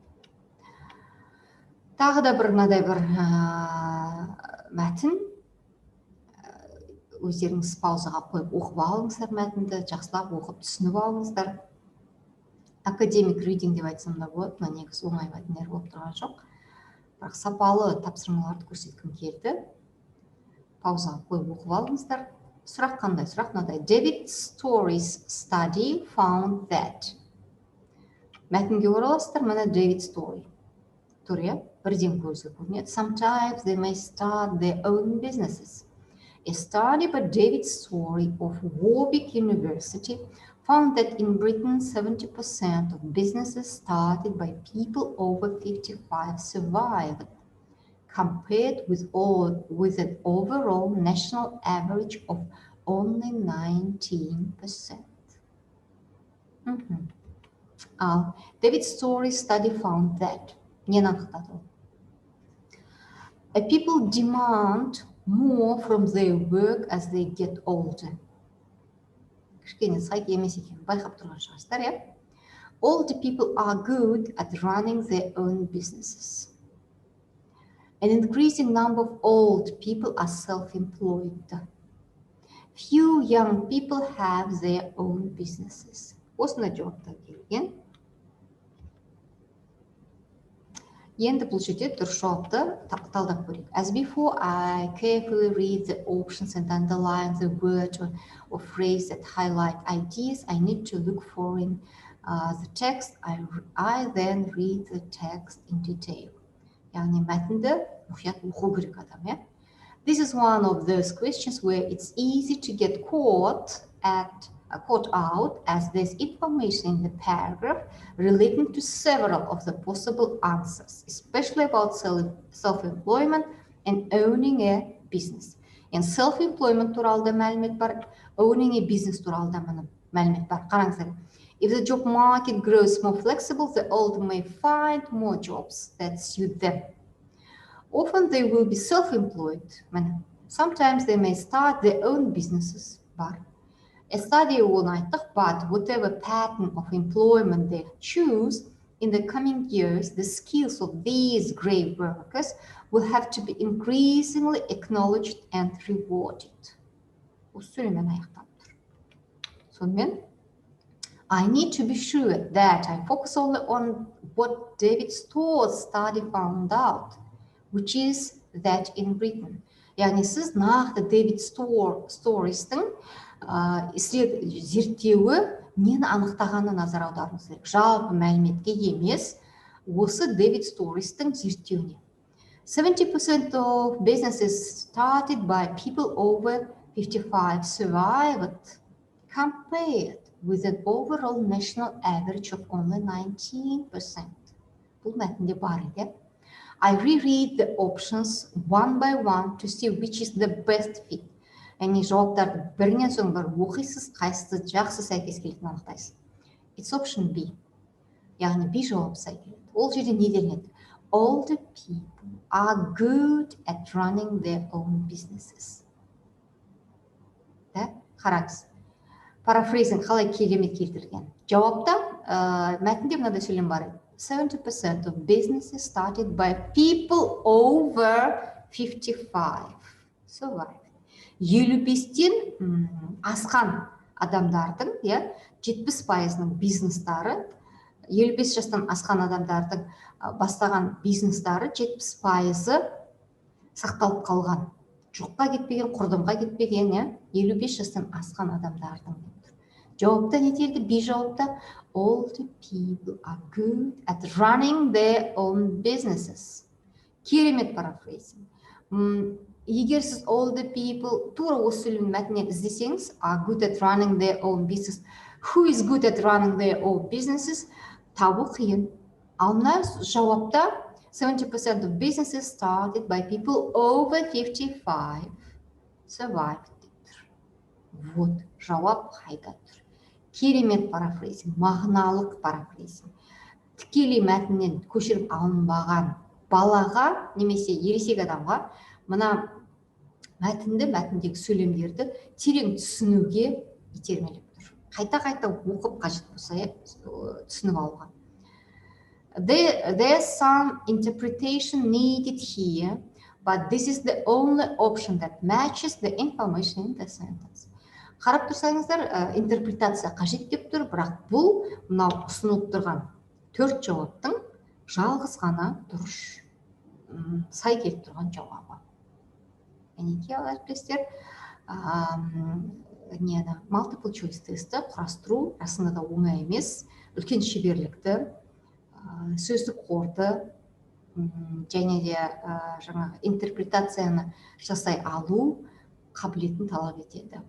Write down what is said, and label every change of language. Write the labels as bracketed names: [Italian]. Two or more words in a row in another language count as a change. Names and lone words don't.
[Kazakh] Тағы да мынадай бір мәтін, өздеріңіз паузаға қойып оқып алыңыздар мәтінді, жақсылап оқып түсініп алыңыздар. [English] Academic reading [Kazakh] деп айтсам да болады, мына негізі оңай мәтіндер болып тұрған жоқ. Бірақ сапалы тапсырмаларды көрсеткім келді. Паузаға қойып оқып алыңыздар. Сұрақ қандай? Сұрақ мынадай. [English] David Story's study found that. [Kazakh] Мәтінге ораласыздар, мына David Story. Тұр, иә? Бірден көзге көрінеді. [English] Sometimes they may start their own businesses. A study by David Story of Warwick University found that in Britain 70% of businesses started by people over 55 survived, compared with an overall national average of only 19%. David Story's study found that people demand more from their work as they get older. [Kazakh] Кішкене сайт емес екен, байқап тұрған шығарсыздар, иә? [English] Older people are good at running their own businesses. An increasing number of old people are self-employed. Few young people have their own businesses. [Kazakh] Осындай жауаптар келген. Енді бұл жерде дұрыс жауапты талдап көрейік. [English] As before, I carefully read the options and underline the word or phrase that highlight ideas I need to look for in the text. I then read the text in detail. [Kazakh] Яғни мәтінді мұқият оқу керек адам, иә? [English] This is one of those questions where it's easy to get caught out as there's information in the paragraph relating to several of the possible answers, especially about self-employment and owning a business. And self-employment [Kazakh] туралы да мәлімет бар, [English] owning a business [Kazakh] туралы да мәлімет бар. Қараңыздар. [English] If the job market grows more flexible, the old may find more jobs that suit them. Often they will be self-employed. Sometimes they may start their own businesses, but a study will not talk about whatever pattern of employment they choose in the coming years, the skills of these grey workers will have to be increasingly acknowledged and rewarded. I need to be sure that I focus only on what David Story's study found out, which is that in Britain. [Kazakh] Яғни сіз нақты David Story'стің зерттеуі нені анықтағаны назар аударуыңыз керек. Жалпы мәліметке емес, осы David Story'стің зерттеуіне. [English] 70% of businesses started by people over 55 survived, compared with an overall national average of only 19%. [Kazakh] Бұл мәтінде бар еді. [English] I reread the options one by one to see which is the best fit. [Kazakh] Яғни жауаптарды бірінен соң бір оқисыз, қайсысы жақсы сәйкес келетінін анықтайсыз. [English] It's option B. [Kazakh] Яғни B жауап сай келеді. Ол жерде не делінеді? [English] All the people are good at running their own businesses. [Kazakh] Қараңыз. Парафрейзинг қалай керемет келтірген. Жауапта мәтінде мынадай сөйлем бар еді. [English] 70% of businesses started by people over 55. Survive. [Kazakh] 55-тен асқан адамдардың, 70%-ның бизнестары, 55 жастан асқан адамдардың бастаған бизнестары 70%-ы сақталып қалған. Жоққа кетпеген, құрдымға кетпеген, 55 жастан асқан адамдардың. Жауапта не делді? B жауапта [English] all the people are good at running their own businesses. [Kazakh] Керемет парафрейзинг. егер сіз [English] all the people [Kazakh] тура осы сөйлемнің мәтінінен іздесеңіз, [English] are good at running their own business, who is good at running their own businesses, [Kazakh] табу қиын. Ал мына жауапта [English] 70% of businesses started by people over 55 survived [Kazakh] деп тұр. Вот, жауап қайда тұр. Керемет парафрейзинг, мағыналық парафрейзинг. Тікелей мәтіннен көшіріп алынбаған балаға немесе ересек адамға мына мәтіндегі сөйлемдерді терең түсінуге итермелеп тұр. Қайта оқып қажет болса түсініп алуға. [English] There's some interpretation needed here, but this is the only option that matches the information in the sentence. [Kazakh] Қарап тұрсаңыздар, интерпретация қажет деп тұр, бірақ бұл мынау ұсынылып тұрған 4 жауаптың жалғыз ғана дұрыс сай келіп тұрған жауабы. Әнеки әріптестер, [English] multiple choice [Kazakh] тесті құрастыру расында да оңай емес, үлкен шеберлікті, сөздік қорды және де жаңағы интерпретацияны жасай алу қабілетін талап етеді.